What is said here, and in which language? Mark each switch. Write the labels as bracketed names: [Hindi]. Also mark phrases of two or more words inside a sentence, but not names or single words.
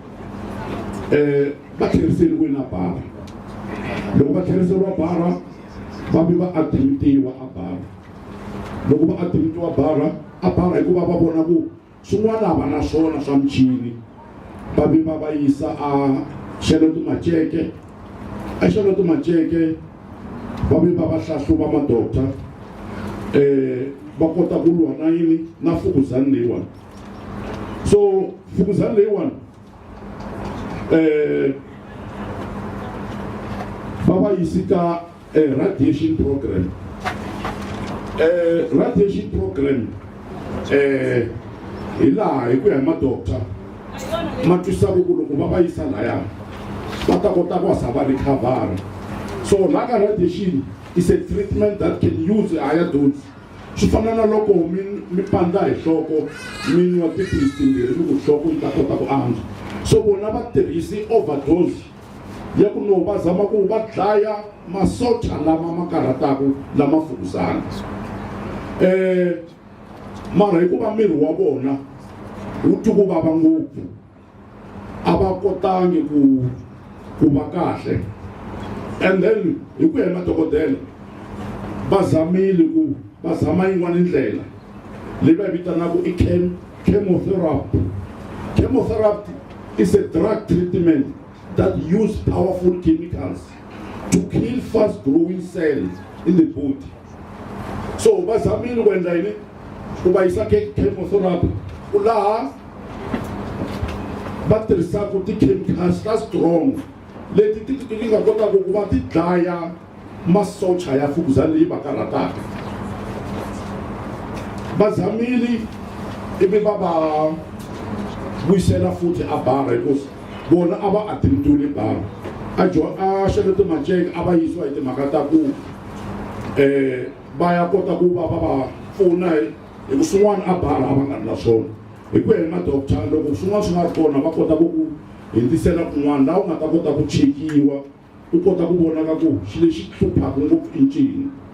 [Tsonga] va tlheriseli kwini a bara loko va tlheriseriwa bara va vi va admitiwa a bara loko va admitiwa a bara hikuva va vona ku swin'wana a va na swona swa michini va vi va yisa a xeleto maceke a xeleto maceke va vi va hlahluva madokta va kota ku lwa na yini na fukuzani leyiwani so fukuzani leyiwani va va yisi ka [English] radiation program radiation program [Tsonga] hi laha hi ku ya hi madokta ma twisaka ku loko va va yisa laya va ta kota ku hasa va recover so laha ka [English] radiation is a treatment that can use higher dose [Tsonga] swi fana na loko mi pandza hi nhloko mi nwa tiphilisi timbirhi loko nhloko yi ta kota ku antswa so vona va tirhisi overdose ya ku no va zama ku va dlaya masocha lama ma karhataka lama fukuzana mara hikuva miri wa vona wu twi ku vava ngopfu a va kotangi ku va kahle [English] and then [Tsonga] hi ku ya hi madokodela va zamile ku va zama yin'wana ndlela leyi va vitanaka i chemotherapy. [English] Chemotherapy is a drug treatment that use powerful chemicals to kill fast growing cells in the body. [Tsonga] So va zamile ku endla yini ku va yisa chemotherapy ku laha va tirhisaka ti-chemicals ta strong leti ti nga kotaka ku va ti dlaya masocha ya fukuzana leyi va karhataka va zamile ivi va va vuyisela futhi a bara because vona a va admitiwile bara a xeleto maceke a va yisiwa hi timhaka ta ku va ya kota ku va va pfuna hi ku swin'wana a bara a va nga ri na swona hi ku ya hi madokta loko swin'wana swi nga ri kona va kota ku hindzisela kun'wana laha u nga ta kota ku chekiwa u kota ku vonaka ku xi lexi hluphaka ngopfu i ncini